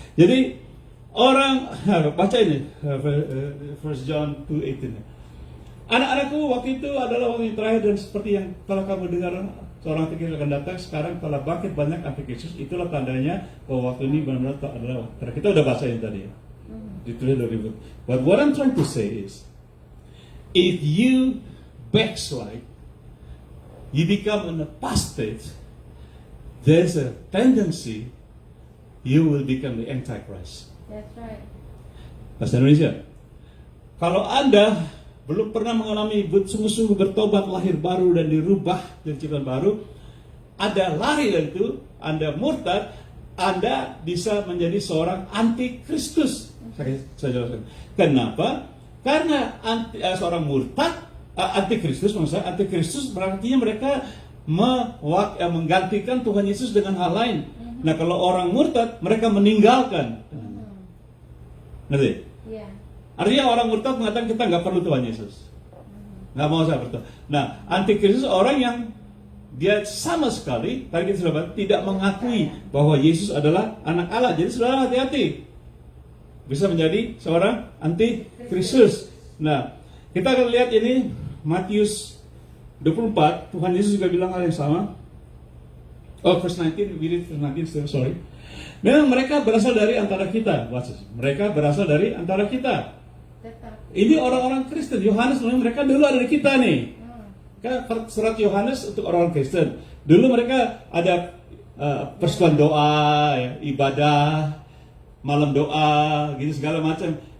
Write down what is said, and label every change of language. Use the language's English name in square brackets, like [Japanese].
[Indonesian] Jadi orang, baca ini, 1 John 2:18. Anak-anakku, waktu itu adalah waktu yang terakhir, dan seperti yang telah kamu dengar, seorang antikristus akan datang. Sekarang telah bangkit banyak antikristus. Itulah tandanya bahwa waktu ini benar-benar adalah waktu. Kita udah baca ini tadi ya. Ditulis dari buku. [English] But what I'm trying to say is, if you backslide, you become an apostate, there's a tendency you will become the Antichrist. That's right. [Indonesian] Bahasa Indonesia. Kalau Anda belum pernah mengalami sungguh-sungguh bertobat, lahir baru dan dirubah jadi ciptaan baru, Anda lari dari itu, Anda murtad, Anda bisa menjadi seorang antikristus. Saya jelaskan. Kenapa? Karena seorang murtad, antikristus, maksudnya antikristus berarti mereka menggantikan Tuhan Yesus dengan hal lain. Nah, kalau orang murtad, mereka meninggalkan. Ngerti? Iya. Artinya orang murtad mengatakan kita nggak perlu Tuhan Yesus. Nggak mau saya bertobat. Nah, antikristus orang yang dia sama sekali, tadi kita sudah bahas, tidak mengakui bahwa Yesus adalah anak Allah. Jadi saudara hati-hati, bisa menjadi seorang antikristus. Nah, kita akan lihat ini Matius 24. Tuhan Yesus juga bilang hal yang sama. [English] Verse 19, we read verse 19 still, sorry. [Indonesian] Memang mereka berasal dari antara kita. Mereka berasal dari antara kita. Tetap. Ini orang-orang Kristen. Yohanes mereka dulu ada di kita nih. Kan surat Yohanes untuk orang Kristen. Dulu mereka ada persekutuan doa, ya, ibadah, malam doa, gitu segala macam.